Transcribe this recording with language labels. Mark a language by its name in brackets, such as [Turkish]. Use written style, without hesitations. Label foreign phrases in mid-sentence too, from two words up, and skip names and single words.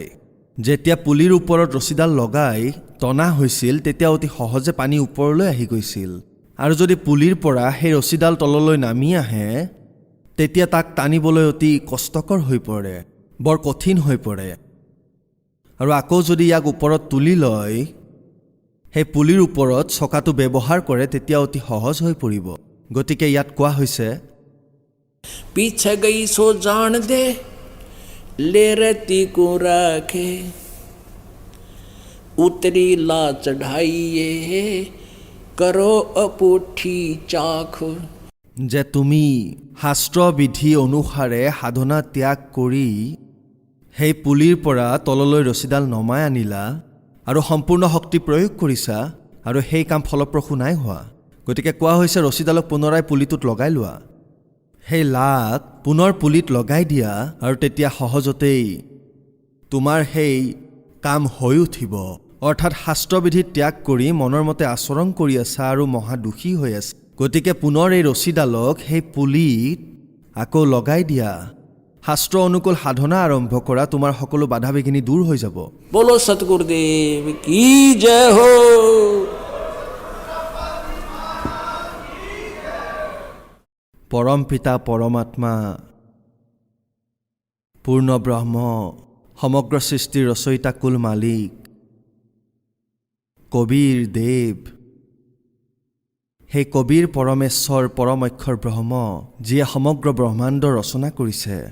[Assamese] যেতিয়া পুলিৰ ওপৰত ৰছীডাল লগাই টনা হৈছিল, তেতিয়া অতি সহজে পানী ওপৰলৈ আহি গৈছিল, আৰু যদি পুলিৰ পৰা সেই ৰছীডাল তললৈ নামি আহে, তেতিয়া তাক টানিবলৈ অতি কষ্টকৰ হৈ পৰে, বৰ কঠিন হৈ পৰে। আৰু আকৌ যদি ইয়াক ওপৰত তুলি লয়, সেই পুলিৰ ওপৰত চকাটো ব্যৱহাৰ কৰে, তেতিয়া অতি সহজ হৈ পৰিব। গতিকে ইয়াত কোৱা হৈছে, [Hindi] पीछे गई सो जान दे, ले रहती को राखे, उतरी ला चढ़ाइए करो अपुठी चाखो। [Assamese] যে তুমি শাস্ত্ৰ বিধি অনুসাৰে সাধনা ত্যাগ কৰি সেই পুলিৰ পৰা তললৈ ৰছীডাল নমাই আনিলা, আৰু সম্পূৰ্ণ শক্তি প্ৰয়োগ কৰিছা, আৰু সেই কাম ফলপ্ৰসূ নাই হোৱা। গতিকে কোৱা হৈছে, ৰছীডালক পুনৰাই পুলিটোত লগাই লোৱা, সেই লাক পুনৰ পুলিত লগাই দিয়া, আৰু তেতিয়া সহজতেই তোমাৰ সেই কাম হৈ উঠিব। অৰ্থাৎ শাস্ত্ৰবিধি ত্যাগ কৰি মনৰ মতে আচৰণ কৰি আছা আৰু মহা দোষী হৈ আছে। গতিকে পুনৰ এই ৰছীডালক সেই পুলিত আকৌ লগাই দিয়া, শাস্ত্ৰ অনুকূল সাধনা আৰম্ভ কৰা, তোমাৰ সকলো বাধা বিঘিনি দূৰ হৈ যাব। [Hindi] बोलो सतगुरुदेव की जय हो। [Assamese] পৰম পিতা পৰমাত্মা পূৰ্ণ ব্ৰহ্ম, সমগ্ৰ সৃষ্টিৰ ৰচয়িতা কুল মালিক, কবিৰ দেৱ, সেই কবিৰ পৰমেশ্বৰ পৰম অক্ষৰ ব্ৰহ্ম, যিয়ে সমগ্ৰ ব্ৰহ্মাণ্ড ৰচনা কৰিছে,